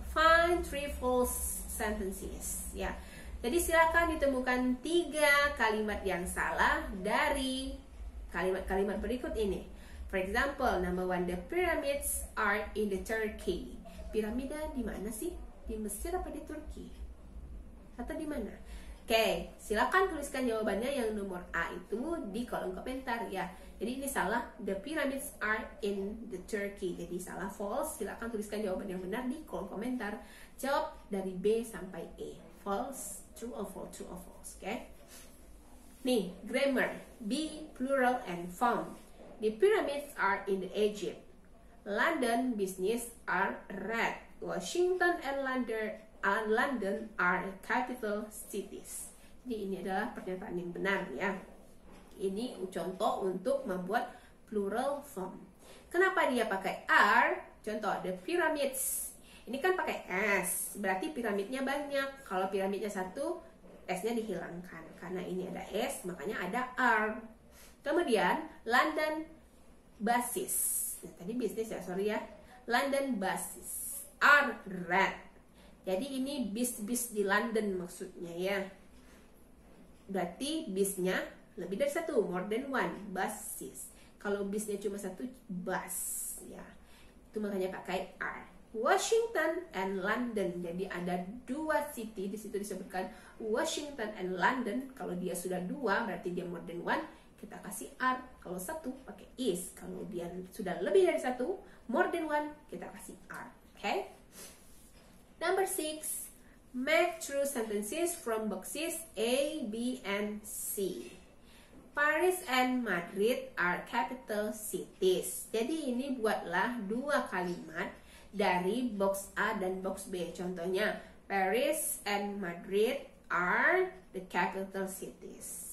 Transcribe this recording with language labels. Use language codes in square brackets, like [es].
[en] Find three false sentences. [id] Ya. Jadi silakan ditemukan 3 kalimat yang salah dari kalimat-kalimat berikut ini. [en] For example, number 1, the pyramids are in the Turkey. [id] Piramida di mana sih? Di Mesir apa di Turki? Atau di mana? Oke, silakan tuliskan jawabannya yang nomor A itu di kolom komentar ya. Jadi ini salah, [en] the pyramids are in the Turkey. [id] Jadi salah, false. Silakan tuliskan jawaban yang benar di kolom komentar. Jawab dari B sampai E. [en] False, true or false, [id] true or false. Oke. Nih, grammar. [en] B, plural and form. The pyramids are in the Egypt. London business are red. Washington and London are capital cities. [id] Jadi ini adalah pernyataan yang benar ya. Ini contoh untuk membuat plural form. Kenapa dia pakai are? Contoh, [en] the pyramids. [id] Ini kan pakai S, berarti piramidnya banyak. Kalau piramidnya 1, S-nya dihilangkan. Karena ini ada S, makanya ada are. Kemudian, London buses. Nah, tadi bisnis ya, sorry ya. [en] London buses are red. [id] Jadi ini bis-bis di London maksudnya ya. Berarti bisnya lebih dari 1, [en] more than one, [id] buses. Kalau bisnya cuma 1, bus ya. Itu makanya pakai are. Washington and London. Jadi ada 2 city, di situ disebutkan Washington and London. Kalau dia sudah 2 berarti dia [en] more than one, [id] kita kasih are. Kalau 1 pakai is. Kalau dia sudah lebih dari 1, [en] more than one, [id] kita kasih are. [en] Okay? Number 6, make true sentences from boxes A, B, and C. Paris and Madrid are capital cities. [id] Jadi ini buatlah 2 kalimat dari box A dan box B. Contohnya, [en] Paris and Madrid are the capital cities.